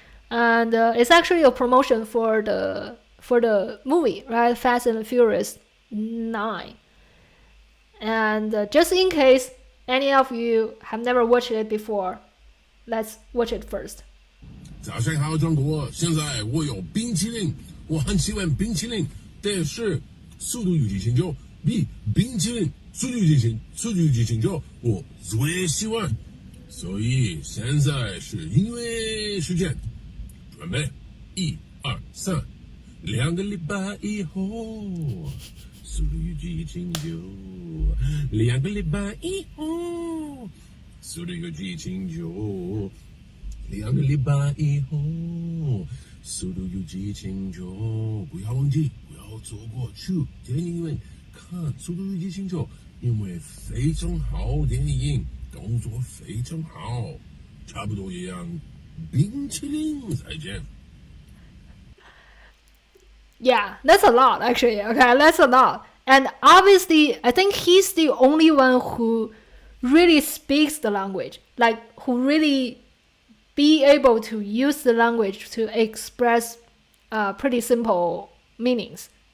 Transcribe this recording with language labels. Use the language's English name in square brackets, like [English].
[English] And it's actually a promotion for the movie, right? Fast and Furious 9. And just in case any of you have never watched it before, let's watch it first. [Chinese] 早上好，中国！现在我有冰淇淋，我很喜欢冰淇淋，但是速度与激情就比冰淇淋速度与激情就我最喜欢。所以现在是音乐时间，准备1、2、3，2个礼拜以后，速度与激情就2个礼拜以后，速度与激情就2个礼拜以后，速度与激情就不要忘记，不要错过去电影院看《速度与激情》就，因为非常好电影。动作非常好，差不多一样。冰淇淋，再见。 [English] Yeah, that's a lot actually. Okay, that's a lot. And obviously, I think he's the only one who really speaks the language, like who really be able to use the language to express pretty simple meanings.